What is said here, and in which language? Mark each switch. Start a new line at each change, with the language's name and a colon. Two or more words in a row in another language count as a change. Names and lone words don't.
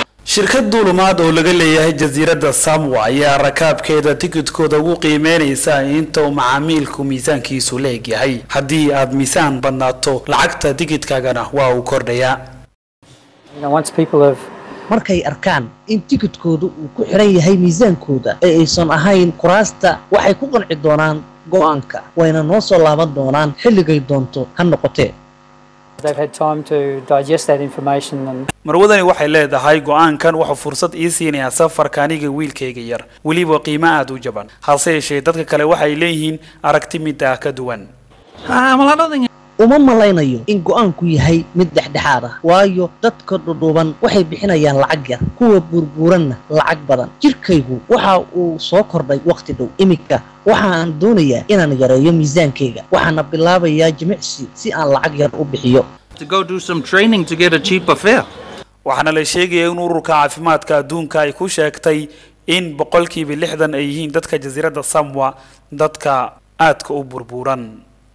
Somali: shirkad duulimaad oo laga leeyahay jasiiradda Samoa ayaa rakaabkeeda tikidhkooda ugu qiimeynaysa inta uu macaamilku miisaankiisu leeyahay haddii aad miisaan badnaato lacagta tikidhkaagana waa uu kordhayaa. markay arkaan in tikidhkoodu uu ku xiran yahay miisaankooda ee aysan ahayn kuraasta waxay ku qanci doonaan go'aanka wayna noo soo laaban doonaan xilligay doonto ha noqotee.
English: They've had time to digest that information and
Somali: marwadani waxay leedahay go'aankan wuxuu fursad ii siinayaa safarka aniga wiilkayga yar waliba qiimo aad u jaban hase yeeshee dadka kale waxay leeyihiin aragti mid ka duwan. uma malaynayo in go'aanku yahay mid dhexdhexaad ah waayo dadka dhuuban waxay bixinayaan lacag yar kuwa burburanna lacag badan. jirkaygu waxa uu soo kordhay waqti dhow imika waxaan doonayaa inaan yareeyo miisaankayga waxaana bilaabayaa jimicsi si aan lacag yar u bixiyo.
English: To go do some training to get a cheaper fare.
Somali: waxaana la sheegay in ururka caafimaadka adduunka ay ku sheegtay in 60% ay yihiin dadka jasiiradda Samoa dadka aadka u burburan.